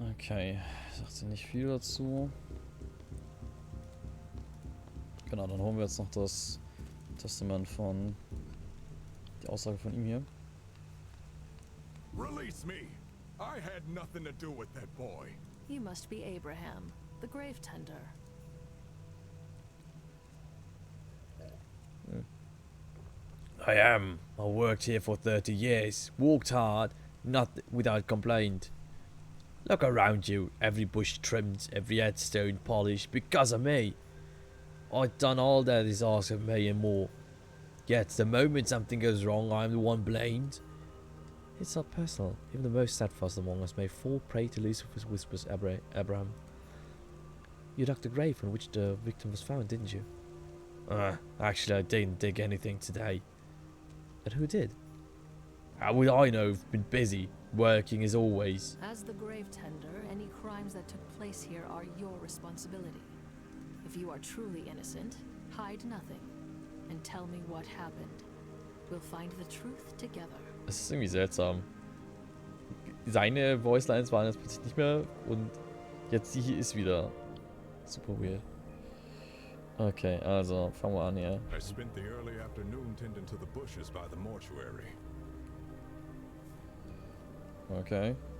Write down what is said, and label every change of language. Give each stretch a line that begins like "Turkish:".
German: Okay, sagt sie nicht viel dazu. Genau, dann holen wir jetzt noch das Testament von... die Aussage von ihm hier.
English: Release me! I had nothing to do with that boy. You must be Abraham, the grave tender. I am. I worked here for 30 years. Worked hard, not without complaint. Look around you. Every bush trimmed, every headstone polished because of me. I've done all that is asked of me and more. Yet the moment something goes wrong, I'm the one blamed. It's not personal. Even the most steadfast among us may fall prey to Lucifer's whispers, Abraham. You dug the grave on which the victim was found, didn't you? Actually, I didn't dig anything today. And who did? How would I know? I've been busy, working as always. As the grave tender, any crimes that took place here are your responsibility. If you are truly innocent, hide nothing and tell me what happened. We'll find the truth together.
German: Es ist irgendwie seltsam. Seine Voicelines waren jetzt plötzlich nicht mehr und jetzt die hier ist wieder. Super weird. Okay, also fangen wir an hier.
English: I spent the early afternoon tending to the bushes by the mortuary. Okay.